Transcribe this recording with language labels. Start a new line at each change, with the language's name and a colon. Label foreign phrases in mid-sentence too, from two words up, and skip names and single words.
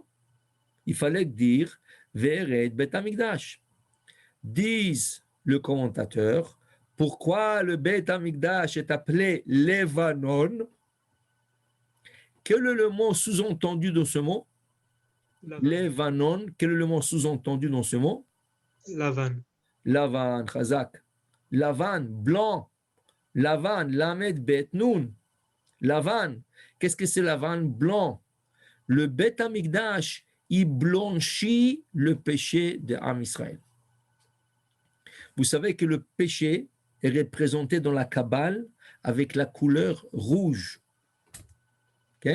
French: Il fallait dire
Hebrew: ורד בית המקדש.
French: Disent le commentateur, pourquoi le Bet Amikdash est appelé Levanon? Quel est le mot sous-entendu dans ce mot? Levanon. Quel est le mot sous-entendu dans ce mot? Lavan. Lavan, Chazak. Lavan, blanc. Lavan,
Hebrew: למד בית נון.
French: Lavan. Qu'est-ce que c'est Lavan? Blanc. Le Bet Amikdash, il blanchit le péché de
Hebrew: עם ישראל.
French: Vous savez que le péché est représenté dans la Kabbale avec la couleur rouge. Okay?